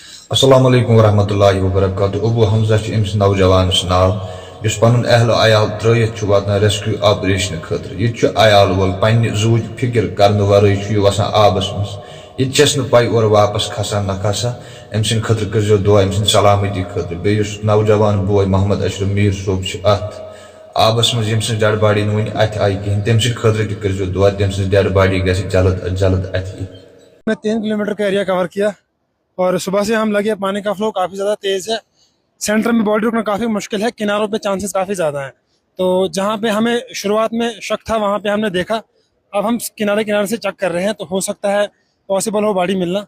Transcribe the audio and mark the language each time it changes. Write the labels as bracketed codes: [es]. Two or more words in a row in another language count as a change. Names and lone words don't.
[ar] السلام علیکم ورحمۃ اللہ وبرکاتہ. [ks] ابو حمزہ امس نوجوانس ناو اس پن اہل عیال ترت واتان [en] rescue operation [ks] خاطر. یہ عیال وول پنہ زوج فکر کرنے ورائے وسان آبس مز. یہ چس پائی اور واپس کھسان نہ کھسا. ام سند خاطر کرزو دعا ام سند سلامتی خاطر. بیس نوجوان بوے محمد اشرف میر صوب ات آبس مز یم سن [en] dead body [ks] ون ات آئی کہین تم سند خاطر تہ کرزو دعا تم سن [en] dead body [ks] گژھِ [ur] جلد از جلد [ks] ات. [ur] میں 3 کلومیٹر کا ایریا کور کیا اور صبح سے ہم لگے. پانی کا فلو کافی زیادہ تیز ہے. سینٹر میں باڈی رکنا کافی مشکل ہے. کناروں پہ چانسز کافی زیادہ ہیں. تو جہاں پہ ہمیں شروعات میں شک تھا وہاں پہ ہم نے دیکھا. اب ہم کنارے سے چیک کر رہے ہیں تو ہو سکتا ہے پاسبل ہو باڈی ملنا.